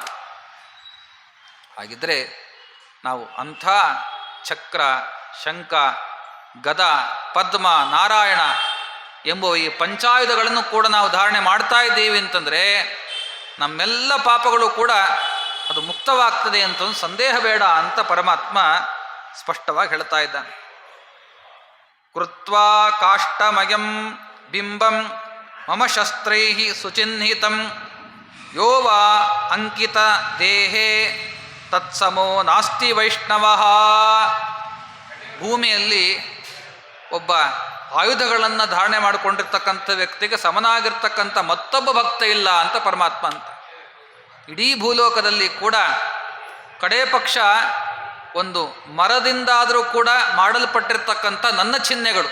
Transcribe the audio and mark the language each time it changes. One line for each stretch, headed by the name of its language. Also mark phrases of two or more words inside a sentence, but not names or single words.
Kannada: ಹಾಗಿದ್ರೆ ನಾವು ಅಂಥ ಚಕ್ರ, ಶಂಖ, ಗದ, ಪದ್ಮ, ನಾರಾಯಣ ಎಂಬ ಈ ಪಂಚಾಯುಧಗಳನ್ನು ಕೂಡ ನಾವು ಧಾರಣೆ ಮಾಡ್ತಾ ಇದ್ದೀವಿ ಅಂತಂದರೆ ನಮ್ಮೆಲ್ಲ ಪಾಪಗಳು ಕೂಡ ಅದು ಮುಕ್ತವಾಗ್ತದೆ ಅಂತ ಸಂದೇಹ ಬೇಡ ಅಂತ ಪರಮಾತ್ಮ ಸ್ಪಷ್ಟವಾಗಿ ಹೇಳ್ತಾ ಇದ್ದಾನೆ.
Sanskrit: ಕೃತ್ವಾ ಕಾಷ್ಟಮಯಂ ಬಿಂಬಂ ಮಮ ಶಸ್ತ್ರೈ ಸುಚಿಹ್ನಿತಂ ಯೋ ವಾ ಅಂಕಿತ ದೇಹೇ ತತ್ಸಮೋ ನಾಸ್ತಿ ವೈಷ್ಣವ.
Kannada: ಭೂಮಿಯಲ್ಲಿ ಒಬ್ಬ ಆಯುಧಗಳನ್ನು ಧಾರಣೆ ಮಾಡಿಕೊಂಡಿರ್ತಕ್ಕಂಥ ವ್ಯಕ್ತಿಗೆ ಸಮನಾಗಿರ್ತಕ್ಕಂಥ ಮತ್ತೊಬ್ಬ ಭಕ್ತ ಇಲ್ಲ ಅಂತ ಪರಮಾತ್ಮ ಅಂತ. ಇಡೀ ಭೂಲೋಕದಲ್ಲಿ ಕೂಡ ಕಡೇ ಪಕ್ಷ ಒಂದು ಮರದಿಂದಾದರೂ ಕೂಡ ಮಾಡಲ್ಪಟ್ಟಿರ್ತಕ್ಕಂಥ ನನ್ನ ಚಿಹ್ನೆಗಳು